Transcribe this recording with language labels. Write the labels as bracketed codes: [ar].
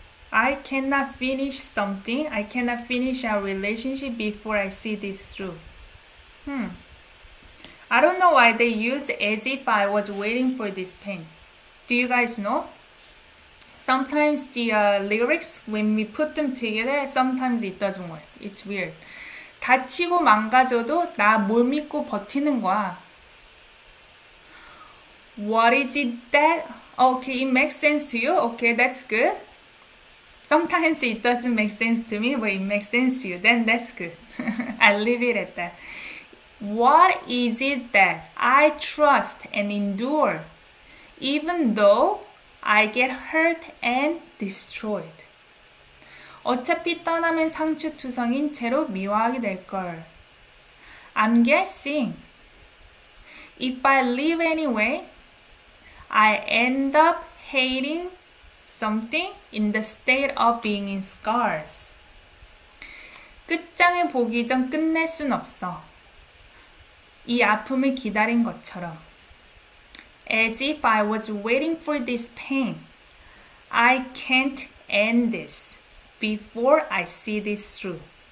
[en] I cannot finish something. I cannot finish our relationship before I see this through. I don't know why they used as if I was waiting for this pain. Do you guys know? Sometimes the lyrics, when we put them together, sometimes it doesn't work. It's weird. [ko] 다치고 망가져도 나 뭘 믿고 버티는 거야. [en] What is it that? Okay, it makes sense to you? Okay, that's good. Sometimes it doesn't make sense to me, but it makes sense to you. Then that's good. I'll leave it at that. What is it that I trust and endure, even though I get hurt and destroyed? [ko] 어차피 떠나면 상처투성인 채로 미워하게 될걸. [en] I'm guessing if I live anyway, I end up hating something in the state of being in scars. [ko] 끝장을 보기 전 끝낼 순 없어. 이 아픔을 기다린 것처럼. [en] As if I was waiting for this pain. I can't end this before I see this through.